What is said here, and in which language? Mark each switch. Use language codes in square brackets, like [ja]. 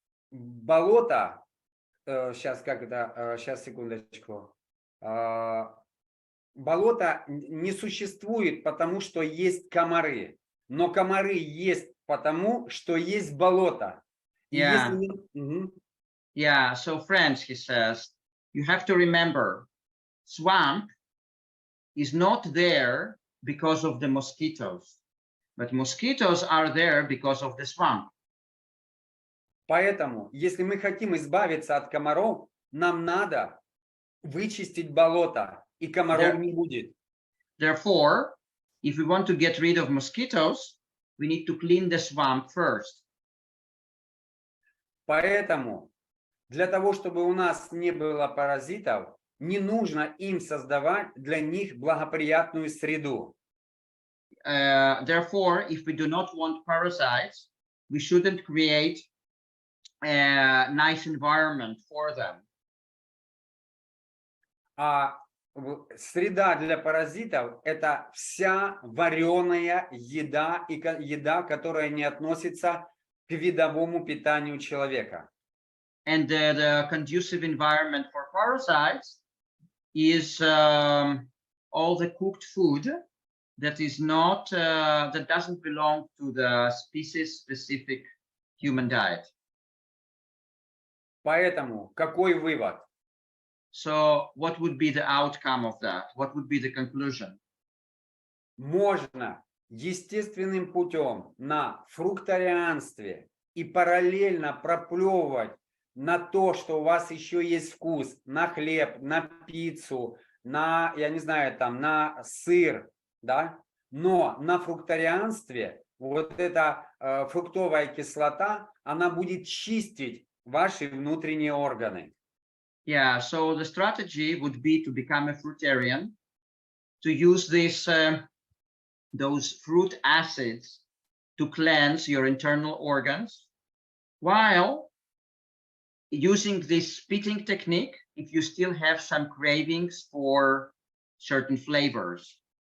[ru] болото, сейчас секундочку. Болото не существует, потому что есть комары. Но комары есть потому, что есть болото. [en] Yeah. Yeah, so friends, he says, you have to remember, swamp is not there because of the mosquitoes, but mosquitoes are there because of the swamp. [ru] Поэтому, если мы хотим избавиться от комаров, нам надо вычистить болото, и комаров не будет. [en] Therefore, if we want to get rid of mosquitoes, we need to clean the swamp first. [ru] Поэтому, для того, чтобы у нас не было паразитов, не нужно им создавать для них благоприятную среду. [en] Therefore, if we do not want parasites, we shouldn't create a nice environment for them. [ru] Среда для паразитов – это вся вареная еда и еда, которая не относится к видовому питанию человека. [en] And the conducive environment for parasites is all the cooked food that is not that doesn't belong to the species-specific human diet. [ru] Поэтому какой вывод? [en] So what would be the outcome of that? What would be the conclusion? [ru] Можно естественным путем на фруктарианстве и параллельно проплевывать на то, что у вас еще есть вкус, на хлеб, на пиццу, на, я не знаю, там, на сыр, да? Но на фруктарианстве вот эта фруктовая кислота, она будет чистить ваши внутренние органы. [en] Yeah, so the strategy would be to become a fruitarian, to use those fruit acids to cleanse your internal organs. while using this spitting technique if you still have some cravings for certain flavors.